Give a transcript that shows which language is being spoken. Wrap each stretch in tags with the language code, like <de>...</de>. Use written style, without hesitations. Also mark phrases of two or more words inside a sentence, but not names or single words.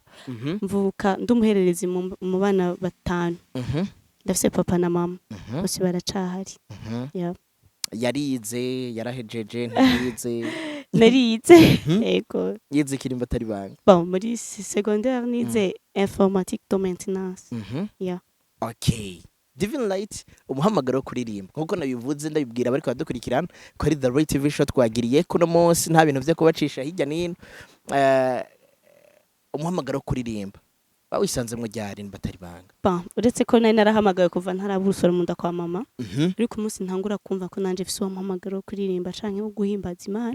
<rn>Mvuka ndumuhererezi mu bana batanu. Ndafise papa na mama. Bose baracahari. Yeah. Yarize yarahejeje ntiyize narize yego yize ikirimba atari banga bon muri secondaire nize</rn> <fr>informatique de maintenance.</fr> <en>Yeah. Okay.</en> <rn>Divine Light umuhamagaro kuririmba nkuko nabivuze ndabibwira bari kwadukurikirana ko ari The Real TV Show twagiriye kuno munsi nta bintu byo kubacisha hirya nino umuhamagaro kuririmba bawisanze mu ryari batari banga bon uretse ko nari narahamagaye kuva ntarabusora mu nda kwa mama ariko umunsi ntangura kumva ko nanje fise umuhamagaro kuririmba canke wo guhimbaza Imana.</rn>